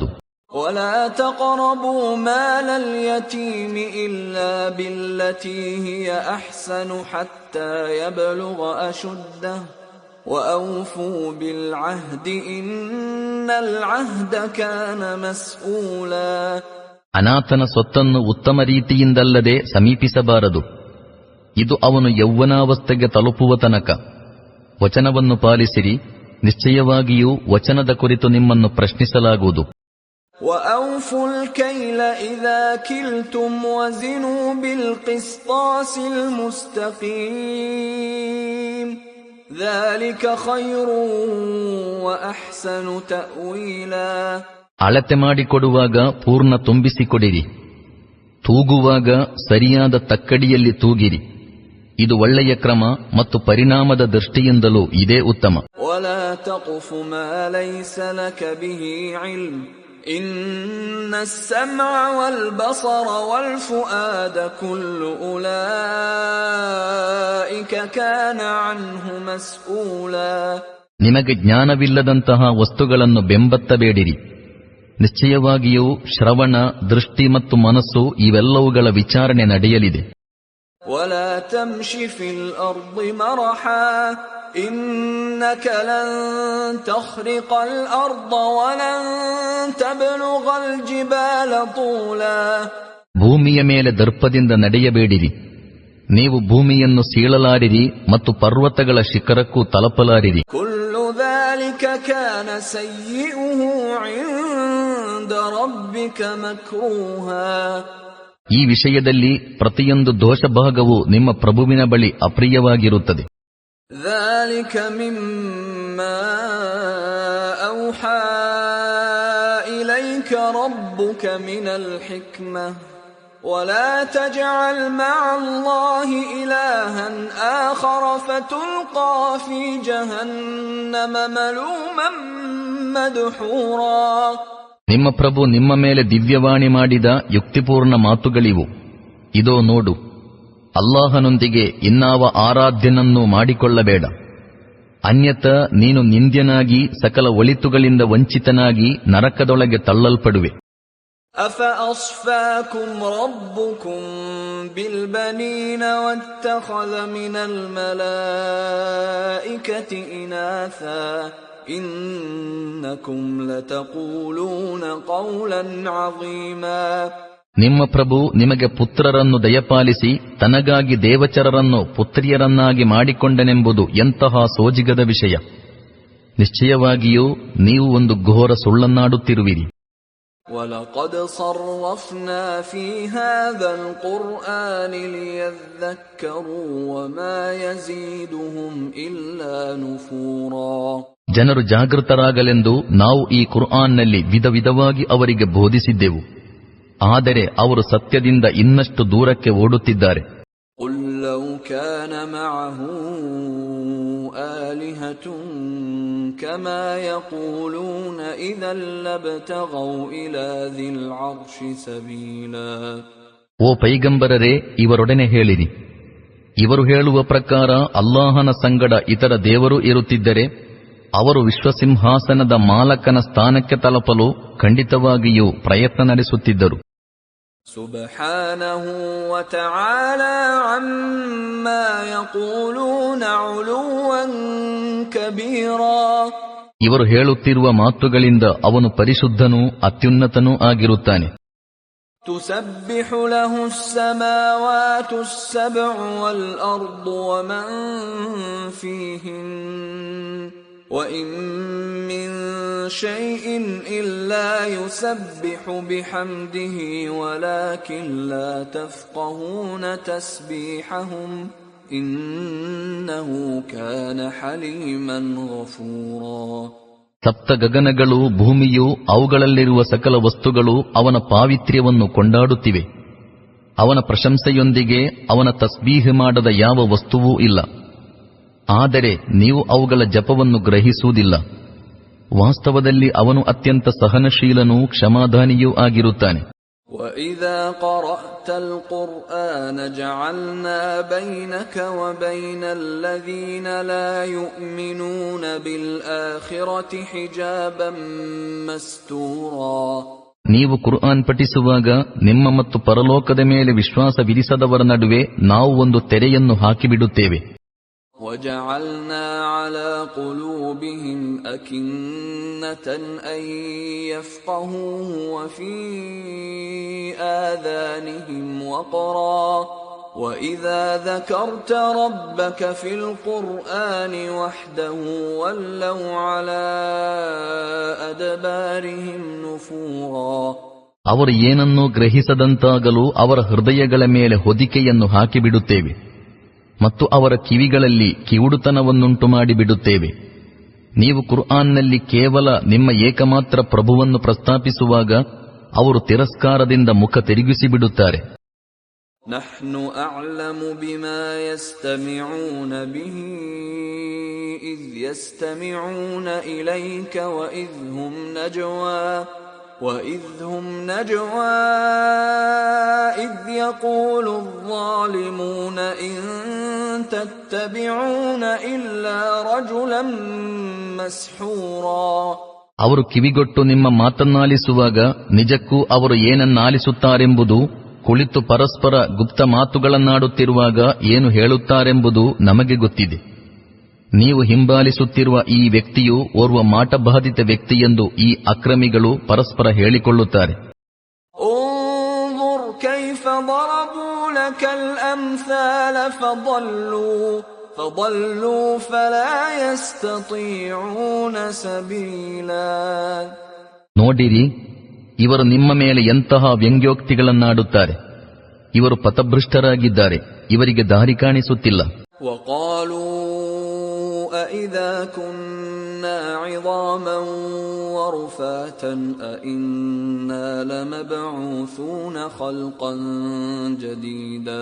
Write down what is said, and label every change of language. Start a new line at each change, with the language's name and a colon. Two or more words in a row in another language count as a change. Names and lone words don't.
Arabic: وَلَا تَقْرَبُوا مَالَ الْيَتِيمِ إِلَّا بِالَّتِي هِيَ أَحْسَنُ حَتَّى يَبْلُغَ أَشُدَّهُ وَأَوْفُوا بِالْعَهْدِ إِنَّ الْعَهْدَ كَانَ مَسْئُولًا.
Kannada: ಅನಾಥನ ಸೊತ್ತನ್ನು ಉತ್ತಮ ರೀತಿಯಿಂದಲ್ಲದೆ ಸಮೀಪಿಸಬಾರದು. ಇದು ಅವನು ಯೌವನಾವಸ್ಥೆಗೆ ತಲುಪುವ ತನಕ. ವಚನವನ್ನು ಪಾಲಿಸಿರಿ, ನಿಶ್ಚಯವಾಗಿಯೂ ವಚನದ ಕುರಿತು ನಿಮ್ಮನ್ನು ಪ್ರಶ್ನಿಸಲಾಗುವುದು.
Arabic: وَأَوْفُوا الْكَيْلَ إِذَا كِلْتُمْ وَزِنُوا بِالْقِسْطَاسِ الْمُسْتَقِيمِ ذَلِكَ خَيْرٌ وَأَحْسَنُ تَأْوِيلًا.
Kannada: ಅಳತೆ ಮಾಡಿಕೊಡುವಾಗ ಪೂರ್ಣ ತುಂಬಿಸಿಕೊಡಿರಿ. ತೂಗುವಾಗ ಸರಿಯಾದ ತಕ್ಕಡಿಯಲ್ಲಿ ತೂಗಿರಿ. ಇದು ಒಳ್ಳೆಯ ಕ್ರಮ ಮತ್ತು ಪರಿಣಾಮದ ದೃಷ್ಟಿಯಿಂದಲೂ ಇದೇ ಉತ್ತಮ.
Arabic: وَلَا تَقْفُ مَا لَيْسَ لَكَ بِهِ عِلْمٌ إِنَّ السَّمْعَ وَالْبَصَرَ وَالْفُؤَادَ كُلُّ أُولَئِكَ كَانَ عَنْهُ مَسْئُولًا.
Kannada: ನಿಮಗೆ ಜ್ಞಾನವಿಲ್ಲದಂತಹ ವಸ್ತುಗಳನ್ನು ಬೆಂಬತ್ತಬೇಡಿರಿ. ನಿಶ್ಚಯವಾಗಿಯೂ ಶ್ರವಣ, ದೃಷ್ಟಿ ಮತ್ತು ಮನಸ್ಸು ಇವೆಲ್ಲವುಗಳ ವಿಚಾರಣೆ ನಡೆಯಲಿದೆ.
Arabic: وَلَا تَمْشِ فِي الْأَرْضِ مَرَحًا إنك لن تخرق الأرض ولن تبلغ الجبال طولا.
Kannada: ಭೂಮಿಯ ಮೇಲೆ ದರ್ಪದಿಂದ ನಡೆಯಬೇಡಿರಿ, ನೀವು ಭೂಮಿಯನ್ನು ಸೀಳಲಾರಿರಿ ಮತ್ತು ಪರ್ವತಗಳ ಶಿಖರಕ್ಕೂ ತಲುಪಲಾರಿರಿ.
Arabic: كل ذلك كان سيئه عند ربك مكروها.
Kannada: ಈ ವಿಷಯದಲ್ಲಿ ಪ್ರತಿಯೊಂದು ದೋಷಭಾಗವು ನಿಮ್ಮ ಪ್ರಭುವಿನ ಬಳಿ ಅಪ್ರಿಯವಾಗಿರುತ್ತದೆ.
Arabic: ذلك مما أوحى إليك ربك من الحكمة ولا تجعل مع الله إلها آخر فتلقى في جهنم ملوما مدحورا.
Kannada: ನಿಮ್ಮ ಪ್ರಭು ನಿಮ್ಮ ಮೇಲೆ ದಿವ್ಯವಾಣಿ ಮಾಡಿದ ಯುಕ್ತಿಪೂರ್ಣ ಮಾತುಗಳಿವು. ಇದೋ ನೋಡು, ಅಲ್ಲಾಹನೊಂದಿಗೆ ಇನ್ನಾವ ಆರಾಧ್ಯನನ್ನು ಮಾಡಿಕೊಳ್ಳಬೇಡ, ಅನ್ಯಥ ನೀನು ನಿಂದ್ಯನಾಗಿ ಸಕಲ ಒಳಿತುಗಳಿಂದ ವಂಚಿತನಾಗಿ ನರಕದೊಳಗೆ ತಳ್ಳಲ್ಪಡುವೆ.
Arabic: أفأصفاكم ربكم بالبنين واتخذ من الملائكة إناثا إنكم لتقولون قولا عظيما.
Kannada: ನಿಮ್ಮ ಪ್ರಭು ನಿಮಗೆ ಪುತ್ರರನ್ನು ದಯಪಾಲಿಸಿ ತನಗಾಗಿ ದೇವಚರರನ್ನು ಪುತ್ರಿಯರನ್ನಾಗಿ ಮಾಡಿಕೊಂಡನೆಂಬುದು ಎಂತಹ ಸೋಜಿಗದ ವಿಷಯ. ನಿಶ್ಚಯವಾಗಿಯೂ ನೀವು ಒಂದು ಘೋರ ಸುಳ್ಳನ್ನಾಡುತ್ತಿರುವಿರಿ.
Arabic: وَلَقَدْ صَرَّفْنَا فِي هَذَا الْقُرْآنِ لِيَذَّكَّرُوا وَمَا يَزِيدُهُمْ إِلَّا نُفُورًا.
Kannada: ಜನರು ಜಾಗೃತರಾಗಲೆಂದು ನಾವು ಈ ಕುರ್ಆನ್ನಲ್ಲಿ ವಿಧ ವಿಧವಾಗಿ ಅವರಿಗೆ ಬೋಧಿಸಿದ್ದೆವು, ಆದರೆ ಅವರು ಸತ್ಯದಿಂದ ಇನ್ನಷ್ಟು ದೂರಕ್ಕೆ ಓಡುತ್ತಿದ್ದಾರೆ.
Arabic: قُل لَّوْ كَانَ مَعَهُ آلِهَةٌ كَمَا يَقُولُونَ إِذًا لَّابْتَغَوْا إِلَى ذِي الْعَرْشِ سَبِيلًا.
Kannada: ಓ ಪೈಗಂಬರರೇ, ಇವರೊಡನೆ ಹೇಳಿರಿ, ಇವರು ಹೇಳುವ ಪ್ರಕಾರ ಅಲ್ಲಾಹನ ಸಂಗಡ ಇತರ ದೇವರು ಇರುತ್ತಿದ್ದರೆ ಅವರು ವಿಶ್ವಸಿಂಹಾಸನದ ಮಾಲಕನ ಸ್ಥಾನಕ್ಕೆ ತಲುಪಲು ಖಂಡಿತವಾಗಿಯೂ ಪ್ರಯತ್ನ ನಡೆಸುತ್ತಿದ್ದರು.
Arabic: سُبْحَانَهُ وَتَعَالَى عَمَّا يَقُولُونَ عُلُوًّا كَبِيرًا.
Kannada: ಇವರು ಹೇಳುತ್ತಿರುವ ಮಾತುಗಳಿಂದ ಅವನು ಪರಿಶುದ್ಧನೂ ಅತ್ಯುನ್ನತನೂ ಆಗಿರುತ್ತಾನೆ.
Arabic: تُسَبِّحُ لَهُ السَّمَاوَاتُ السَّبْعُ وَالْأَرْضُ وَمَن فِيهِنَّ وَإِن مِّن شَيْءٍ إِلَّا يُسَبِّحُ بِحَمْدِهِ وَلَكِن لَّا تَفْقَهُونَ تَسْبِيحَهُمْ إِنَّهُ كَانَ حَلِيمًا غَفُورًا.
Kannada: ಸಪ್ತ ಗಗನಗಳು, ಭೂಮಿಯು, ಅವುಗಳಲ್ಲಿರುವ ಸಕಲ ವಸ್ತುಗಳು ಅವನ ಪಾವಿತ್ರ್ಯವನ್ನು ಕೊಂಡಾಡುತ್ತಿವೆ. ಅವನ ಪ್ರಶಂಸೆಯೊಂದಿಗೆ ಅವನ ತಸ್ಬೀಹ್ ಮಾಡದ ಯಾವ ವಸ್ತುವೂ ಇಲ್ಲ. ಆದರೆ ನೀವು ಅವುಗಳ ಜಪವನ್ನು ಗ್ರಹಿಸುವುದಿಲ್ಲ. ವಾಸ್ತವದಲ್ಲಿ ಅವನು ಅತ್ಯಂತ ಸಹನಶೀಲನೂ ಕ್ಷಮಾದಾನಿಯೂ ಆಗಿರುತ್ತಾನೆ.
Arabic: وَإِذَا قَرَأْتَ الْقُرْآنَ جَعَلْنَا بَيْنَكَ وَبَيْنَ الَّذِينَ لَا يُؤْمِنُونَ بِالْآخِرَةِ حِجَابًا مَسْتُورًا.
Kannada: ನೀವು ಕುರ್ಆನ್ ಪಠಿಸುವಾಗ ನಿಮ್ಮ ಮತ್ತು ಪರಲೋಕದ ಮೇಲೆ ವಿಶ್ವಾಸವಿರಿಸದವರ ನಡುವೆ ನಾವು ಒಂದು ತೆರೆಯನ್ನು ಹಾಕಿಬಿಡುತ್ತೇವೆ.
Arabic: وَجَعَلْنَا عَلَى قُلُوبِهِمْ أَكِنَّةً أَن يَفْقَهُوهُ وَفِي آذَانِهِمْ وَقْرًا وَإِذَا ذَكَرْتَ رَبَّكَ فِي الْقُرْآنِ وَحْدَهُ وَلَّوْا عَلَى أَدْبَارِهِمْ نُفُورًا.
Kannada: ಅವರು ಏನನ್ನೂ ಗ್ರಹಿಸದಂತಾಗಲು ಅವರ ಹೃದಯಗಳ ಮೇಲೆ ಹೊದಿಕೆಯನ್ನು ಹಾಕಿಬಿಡುತ್ತೇವೆ ಮತ್ತು ಅವರ ಕಿವಿಗಳಲ್ಲಿ ಕಿವುಡುತನವನ್ನುಂಟು ಮಾಡಿಬಿಡುತ್ತೇವೆ. ನೀವು ಕುರ್ಆನ್ನಲ್ಲಿ ಕೇವಲ ನಿಮ್ಮ ಏಕಮಾತ್ರ ಪ್ರಭುವನ್ನು ಪ್ರಸ್ತಾಪಿಸುವಾಗ ಅವರು ತಿರಸ್ಕಾರದಿಂದ ಮುಖ ತಿರುಗಿಸಿಬಿಡುತ್ತಾರೆ.
Arabic: نَحْنُ أَعْلَمُ بِمَا يَسْتَمِعُونَ بِهِ إِذْ يَسْتَمِعُونَ إِلَيْكَ وَإِذْ هُمْ نَجْوَى إِذْ يَقُولُ الظَّالِمُونَ إِن تَتَّبِعُونَ إِلَّا رَجُلًا مَسْحُورًا.
Kannada: ಅವರು ಕಿವಿಗೊಟ್ಟು ನಿಮ್ಮ ಮಾತನ್ನಾಲಿಸುವಾಗ ನಿಜಕ್ಕೂ ಅವರು ಏನನ್ನಾಲಿಸುತ್ತಾರೆಂಬುದು, ಕುಳಿತು ಪರಸ್ಪರ ಗುಪ್ತ ಮಾತುಗಳನ್ನಾಡುತ್ತಿರುವಾಗ ಏನು ಹೇಳುತ್ತಾರೆಂಬುದು ನಮಗೆ ಗೊತ್ತಿದೆ. ನೀವು ಹಿಂಬಾಲಿಸುತ್ತಿರುವ ಈ ವ್ಯಕ್ತಿಯು ಓರ್ವ ಮಾಟಬಾಧಿತ ವ್ಯಕ್ತಿಯೆಂದು ಈ ಅಕ್ರಮಿಗಳು ಪರಸ್ಪರ ಹೇಳಿಕೊಳ್ಳುತ್ತಾರೆ.
Arabic: انظر كيف ضربوا لك الأمثال فضلوا فلا يستطيعون سبيلا.
Kannada: ನೋಡಿರಿ, ಇವರು ನಿಮ್ಮ ಮೇಲೆ ಎಂತಹ ವ್ಯಂಗ್ಯೋಕ್ತಿಗಳನ್ನಾಡುತ್ತಾರೆ. ಇವರು ಪಥಭೃಷ್ಟರಾಗಿದ್ದಾರೆ, ಇವರಿಗೆ ದಾರಿ ಕಾಣಿಸುತ್ತಿಲ್ಲ.
Arabic: وقالوا أإذا كنا عظاما ورفاتا أإنا لمبعوثون خلقا جديدا.